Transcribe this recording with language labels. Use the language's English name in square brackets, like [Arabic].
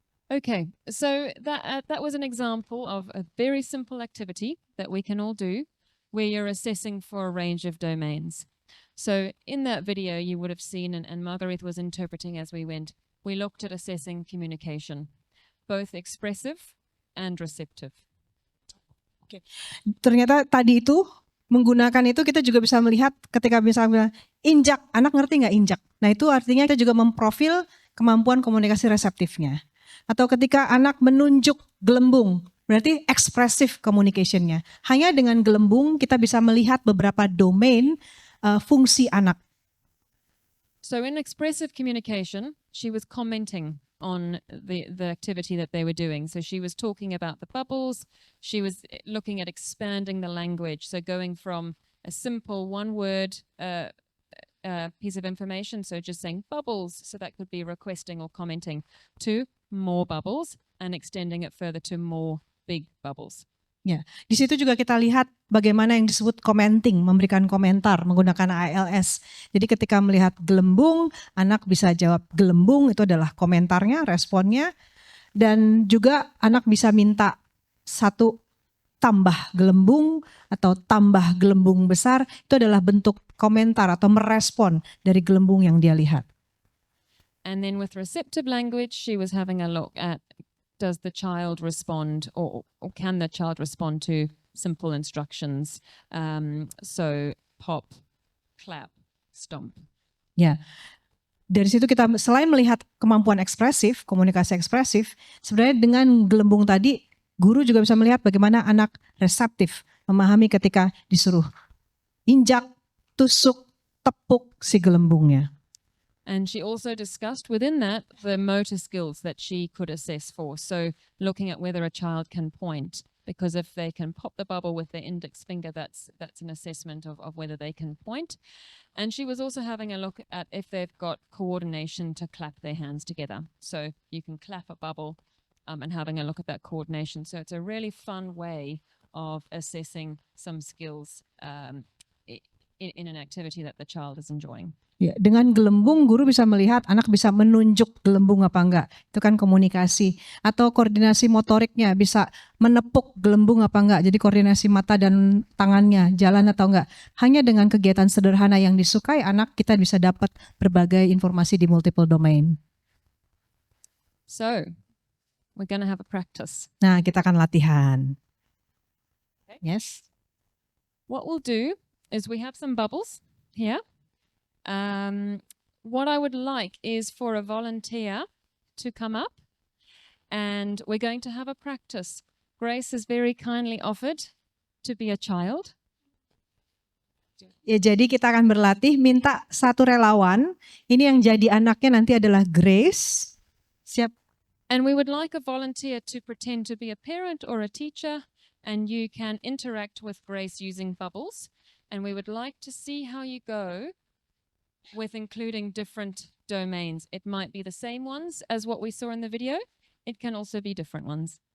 [English] Okay, so that was an example of a very simple activity that we can all do where you're assessing for a range of domains. So in that video you would have seen, and Marguerite was interpreting as we went, we looked at assessing communication, both expressive and receptive. [Indonesian] Oke. Ternyata tadi itu menggunakan itu kita juga bisa melihat ketika misalnya injak, anak ngerti nggak injak? Nah itu artinya kita juga memprofil kemampuan komunikasi reseptifnya. Atau ketika anak menunjuk gelembung, berarti expressive communication-nya. Hanya dengan gelembung kita bisa melihat beberapa domain fungsi anak. [English] So in expressive communication, she was commenting on the activity that they were doing. So she was talking about the bubbles. She was looking at expanding the language. So going from a simple one word piece of information. So just saying bubbles, so that could be requesting or commenting, to more bubbles and extending it further to more big bubbles. [Indonesian] Ya, di situ juga kita lihat bagaimana yang disebut commenting, memberikan komentar menggunakan ALS. Jadi ketika melihat gelembung, anak bisa jawab gelembung, itu adalah komentarnya, responnya. Dan juga anak bisa minta satu tambah gelembung atau tambah gelembung besar, itu adalah bentuk komentar atau merespon dari gelembung yang dia lihat. [English] And then with receptive language, she was having a look at, does the child respond, or can the child respond to simple instructions? So pop, clap, stomp. [Indonesian] Ya, dari situ kita selain melihat kemampuan ekspresif, komunikasi ekspresif, sebenarnya dengan gelembung tadi, guru juga bisa melihat bagaimana anak reseptif, memahami ketika disuruh injak, tusuk, tepuk si gelembungnya. [English] And she also discussed within that the motor skills that she could assess for. So looking at whether a child can point, because if they can pop the bubble with their index finger, that's an assessment of whether they can point. And she was also having a look at if they've got coordination to clap their hands together. So you can clap a bubble and having a look at that coordination. So it's a really fun way of assessing some skills in an activity that the child is enjoying. [Indonesian] Ya, dengan gelembung guru bisa melihat anak bisa menunjuk gelembung apa enggak. Itu kan komunikasi. Atau koordinasi motoriknya bisa menepuk gelembung apa enggak. Jadi koordinasi mata dan tangannya jalan atau enggak. Hanya dengan kegiatan sederhana yang disukai anak, kita bisa dapat berbagai informasi di multiple domain. [English] So we're going to have a practice. [Indonesian] Nah, kita akan latihan. [English] Okay. Yes. What we'll do is we have some bubbles here. What I would like is for a volunteer to come up, and we're going to have a practice. Grace has very kindly offered to be a child. [Indonesian] Ya, jadi kita akan berlatih, minta satu relawan. Ini yang jadi anaknya nanti adalah Grace. Siap. [English] And we would like a volunteer to pretend to be a parent or a teacher, and you can interact with Grace using bubbles. And we would like to see how you go with including different domains. It might be the same ones as what we saw in the video. It can also be different ones.